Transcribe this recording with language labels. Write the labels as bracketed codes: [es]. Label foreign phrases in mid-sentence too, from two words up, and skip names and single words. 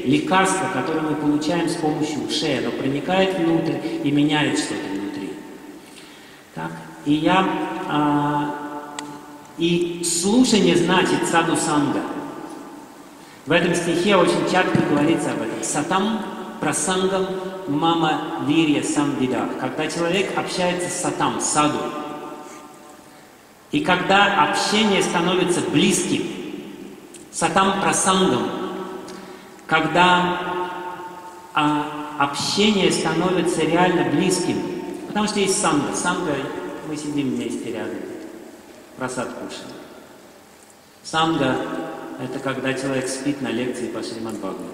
[ru] Лекарство, которое мы получаем с помощью ушей. Оно проникает внутрь и меняет что-то внутри. Так? И слушание значит саду-санга. В этом стихе очень четко говорится об этом. [sa] सताम् प्रसङ्गम् मम वीर्य संविदा. [ru] Когда человек общается с сатам, саду. И когда общение становится близким, [sa] सताम् प्रसङ्गम्, [ru] когда общение становится реально близким, потому что есть санга. Санга, мы сидим вместе рядом, прасад кушаем. Санга — это когда человек спит на лекции по Шримад Бхагаватам.